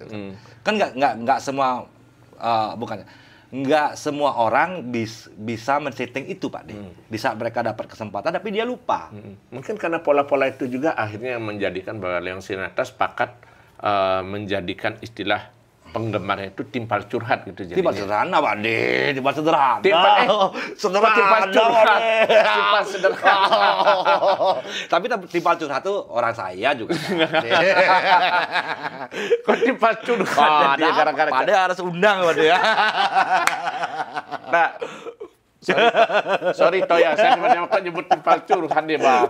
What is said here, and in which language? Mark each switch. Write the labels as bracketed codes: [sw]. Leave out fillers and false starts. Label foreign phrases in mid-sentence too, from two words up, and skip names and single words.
[id] Kan nggak semua nggak semua orang bisa men-setting itu, Pak De. Di saat mereka dapat kesempatan tapi dia lupa. Mungkin karena pola-pola itu juga akhirnya menjadikan bahwa Leong Sinatra sepakat menjadikan istilah penggemarnya itu timpal curhat gitu jadinya. Timpal sederhana, Pak De. Timpal sederhana. Timpal curhat. Timpal sederhana. Tapi timpal curhat tuh orang saya juga. Kok timpal curhat? Pak De harus undang, Pak De. Nah, sorry Toya, saya cuma nyebut timpal curhat dia, Bang.